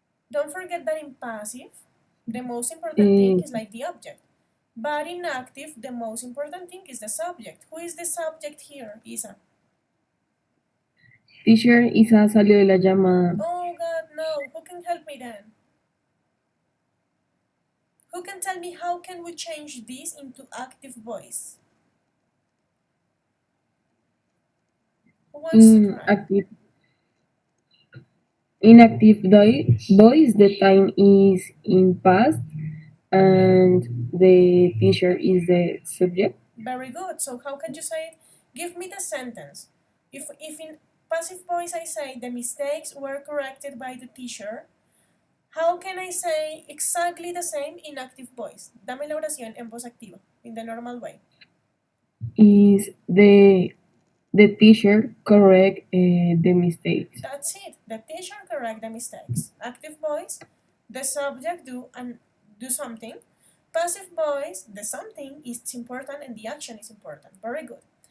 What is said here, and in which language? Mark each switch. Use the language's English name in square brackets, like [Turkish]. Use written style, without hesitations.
[English] Don't forget that in passive, the most important thing is like the object. But in active, the most important thing is the subject. Who is the subject here, Isa? [Spanish] Teacher, Isa salió de la llamada. [English] Oh God, no. Who can help me then? Who can tell me how can we change this into active voice? Who wants to try? Active. In active voice, the time is in past and the teacher is the subject. Very good. So how can you say it? Give me the sentence. If in passive voice I say the mistakes were corrected by the teacher, how can I say exactly the same in active voice? [Spanish] Dame la oración en voz activa, [English] in the normal way. Is the teacher correct the mistakes? That's it. The teacher correct the mistakes. Active voice, the subject do something. Passive voice, the something is important and the action is important. Very good.